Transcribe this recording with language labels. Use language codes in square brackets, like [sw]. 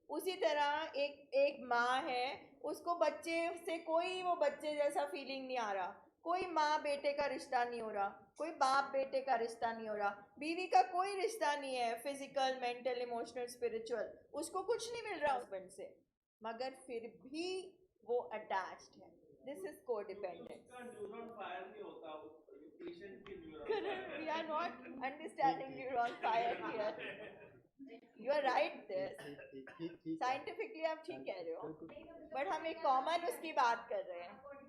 [hi] उसी तरह एक माँ है, उसको बच्चे से कोई वो बच्चे जैसा फीलिंग नहीं आ रहा, कोई माँ बेटे का रिश्ता नहीं हो रहा, कोई बाप बेटे का रिश्ता नहीं हो रहा, बीवी का कोई रिश्ता नहीं है, फिजिकल, मेंटल, इमोशनल, स्पिरिचुअल, उसको कुछ नहीं मिल रहा हस्बैंड से, मगर फिर भी वो अटैच्ड है। [en] This is codependence. [hi] न्यूरॉन फायर नहीं होता, पेशेंट की neuron [en] Correct. We are not understanding neuron fire here. You are right there. [hi] ठीक Saintifically आप ठीक कह रहे हो, बट हम एक कॉमन उसकी बात कर रहे हैं।